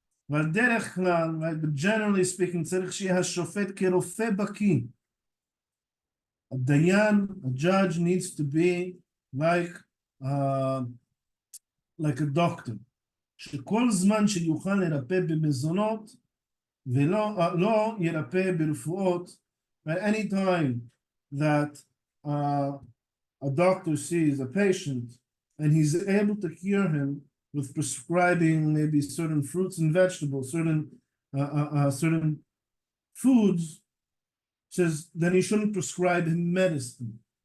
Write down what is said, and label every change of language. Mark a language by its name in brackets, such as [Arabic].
[Hebrew] אבל דרך כלל, [English] right, but generally speaking, [Hebrew] צריך שיהיה השופט כרופא בקיא. [English] A dayan, a judge, needs to be like a doctor. [Hebrew] שכל זמן שיוכל לרפא במזונות, ולא ירפא ברפואות. [English] At any time that a doctor sees a patient and he's able to cure him with prescribing maybe certain fruits and vegetables, certain foods, says then he shouldn't prescribe him medicine.